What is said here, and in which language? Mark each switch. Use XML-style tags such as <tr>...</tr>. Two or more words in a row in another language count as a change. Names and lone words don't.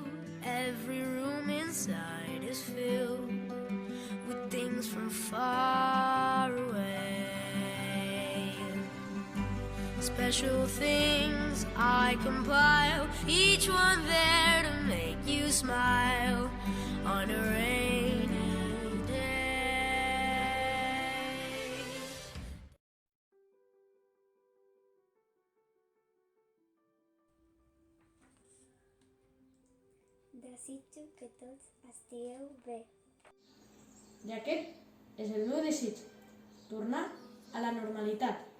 <en>Every room inside is filled with things from far away. Special things I compile, each one there to make you smile on a rainy day.</en> <ca>Desitjo que tots estigueu bé. I aquest és el meu desig, tornar a la normalitat.</ca>